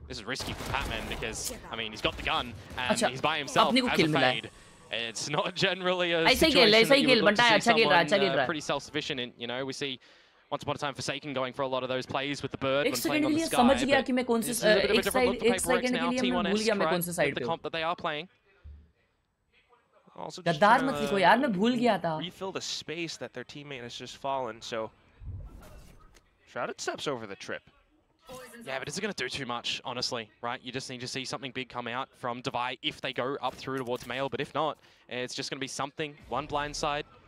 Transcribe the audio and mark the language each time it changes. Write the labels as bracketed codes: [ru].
[en] This is risky for Patman because I mean he's got the gun and he's by himself as a fade. It's not generally a situation that you would look to see someone pretty self-sufficient in. You know, we see once upon a time Forsaken going for a lot of those plays with the bird when playing on the sky. [hi] समझ गया कि मैं कौन से एक second के लिए मैं भूल गया मैं कौन से साइड पे हूं. [en] The comp that they are playing. [hi] गद्दार मत लिखो यार, मैं भूल गया था. [en] Refill the space that their teammate has just fallen, so Shrouded steps over the trip. Yeah, but is it going to do too much, honestly, right? You just need to see something big come out from Divide if they go up through towards Mail, but if not, it's just going to be something. One blind side.